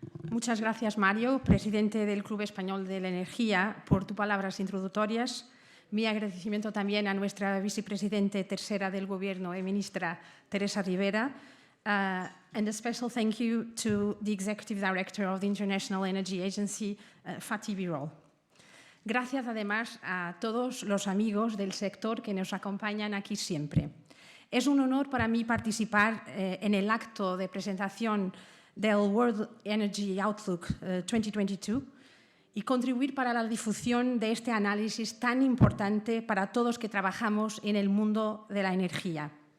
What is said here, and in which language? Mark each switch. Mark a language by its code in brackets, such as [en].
[es] Muchas gracias, Mario, presidente del Club Español de la Energía, por tus palabras introductorias. Mi agradecimiento también a nuestra vicepresidente tercera del Gobierno y ministra Teresa Rivera. [en] And a special thank you to the Executive Director of the International Energy Agency, Fatih Birol. [es] Gracias además a todos los amigos del sector que nos acompañan aquí siempre. Es un honor para mí participar en el acto de presentación del World Energy Outlook 2022 y contribuir para la difusión de este análisis tan importante para todos que trabajamos en el mundo de la energía.